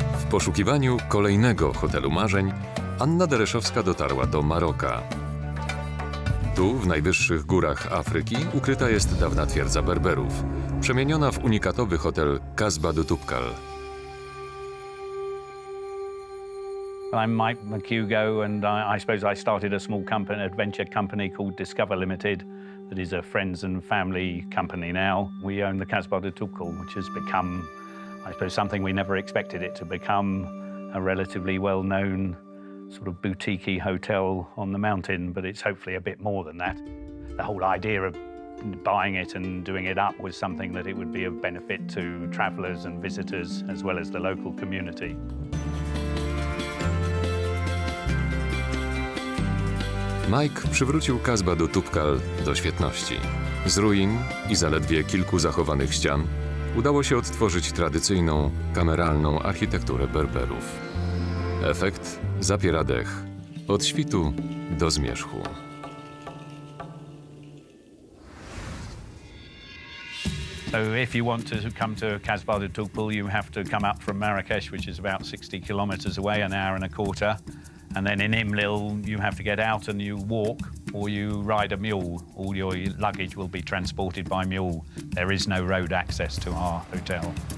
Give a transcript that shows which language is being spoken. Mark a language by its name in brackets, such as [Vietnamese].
[Polish] poszukiwaniu kolejnego hotelu marzeń Anna Dereszowska dotarła do Maroka. Tu, w najwyższych górach Afryki, ukryta jest dawna twierdza Berberów, przemieniona w unikatowy hotel Qasba de Toubkal. [English] I'm Mike McHugo, and I suppose I started a small company, adventure company called Discover Limited, that is a friends and family company now. We own the Qasba de Toubkal, which has become, I suppose, something we never expected it to become, a relatively well-known sort of boutique-y hotel on the mountain, but it's hopefully a bit more than that. The whole idea of buying it and doing it up was something that it would be of benefit to travellers and visitors, as well as the local community. [Polish] Mike przywrócił Qasba de Toubkal do świetności. Z ruin i zaledwie kilku zachowanych ścian udało się odtworzyć tradycyjną, kameralną architekturę Berberów. Efekt zapiera dech od świtu do zmierzchu. [English] So if you want to come to Qasba de Toubkal, you have to come up from Marrakesh, which is about 60 kilometers away, an hour and a quarter. And then in Imlil, you have to get out and you walk or you ride a mule. All your luggage will be transported by mule. There is no road access to our hotel.